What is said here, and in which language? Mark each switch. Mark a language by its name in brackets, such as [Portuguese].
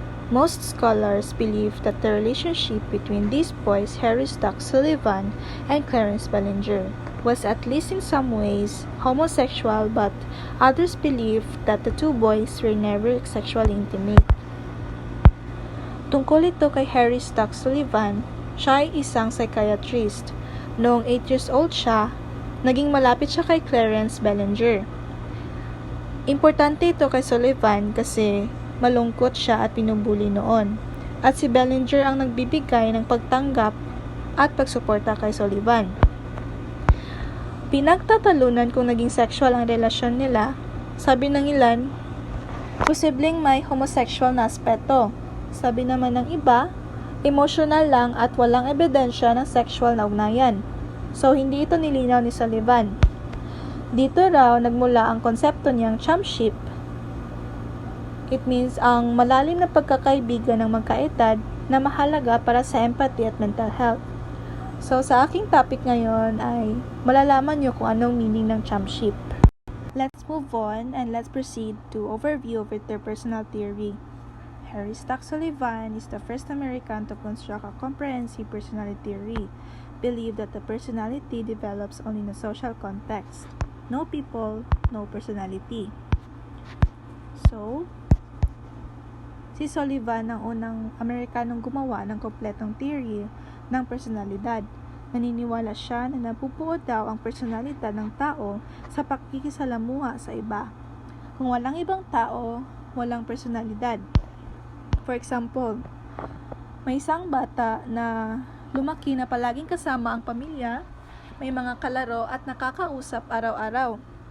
[English] Most scholars believe that the relationship between these boys, Harry Stock Sullivan and Clarence Bellinger, was at least in some ways homosexual, but others believe that the two boys were never sexually intimate. [Filipino] Tungkol ito kay Harry Stock Sullivan, siya ay isang psychiatrist. Noong [English] 8 years old [Filipino] siya, naging malapit siya kay Clarence Bellinger. Importante ito kay Sullivan kasi malungkot siya at pinubuli noon. At si Bellinger ang nagbibigay ng pagtanggap at pagsuporta kay Sullivan. Pinagtatalunan kung naging sexual ang relasyon nila. Sabi ng ilan, posibleng may homosexual na aspeto. Sabi naman ng iba, emotional lang at walang ebidensya ng sexual na ugnayan. So, hindi ito nilinaw ni Sullivan. Dito raw nagmula ang konsepto niyang chumship. [English] It means [Filipino] ang malalim na pagkakaibigan ng magkaedad na mahalaga para sa empathy at mental health. So, sa aking topic ngayon ay malalaman niyo kung anong meaning ng chumship. [English] Let's move on and let's proceed to overview of interpersonal theory. Harry Stock Sullivan is the first American to construct a comprehensive personality theory. Believe that the personality develops only in a social context. No people, no personality. [Filipino] So, si Sullivan ang unang Amerikanong gumawa ng kompletong theory ng personalidad. Naniniwala siya na nabubuo daw ang personalidad ng tao sa pakikisalamuha sa iba. Kung walang ibang tao, walang personalidad. [English] For example, [Filipino] may isang bata na lumaki na palaging kasama ang pamilya, may mga kalaro at nakakausap araw-araw.